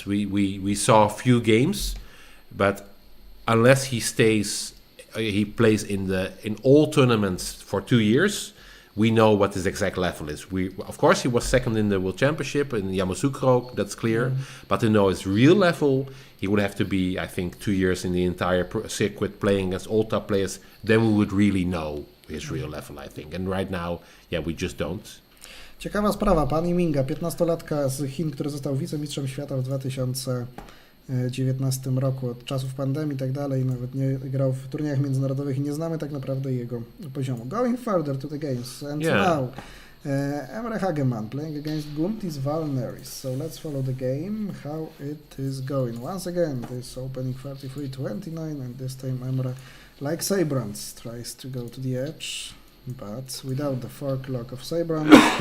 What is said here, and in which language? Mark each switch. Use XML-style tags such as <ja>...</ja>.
<en>We saw a few games, but unless he plays in all tournaments for 2 years, we know what his exact level is. Of course, he was second in the World Championship in Yamoussoukro, that's clear. Mm-hmm. But to know his real level, he would have to be, I think, 2 years in the entire circuit playing against all top players. Then we would really know his real level, I think. And right now, we just don't.</en> <pl>Ciekawa sprawa, Pan Yiminga, 15-latka z Chin, który został wicemistrzem świata w 2019 roku, od czasów pandemii i tak dalej, nawet nie grał w turniejach międzynarodowych i nie znamy tak naprawdę jego poziomu.</pl> <en>Going further to the games, and now Emre Hageman playing against Guntis Valneris. So let's follow the game, how it is going. Once again, this opening 33-29, and this time Emre, like Seybrands, tries to go to the edge, but without the fork lock of Seybrands.</en>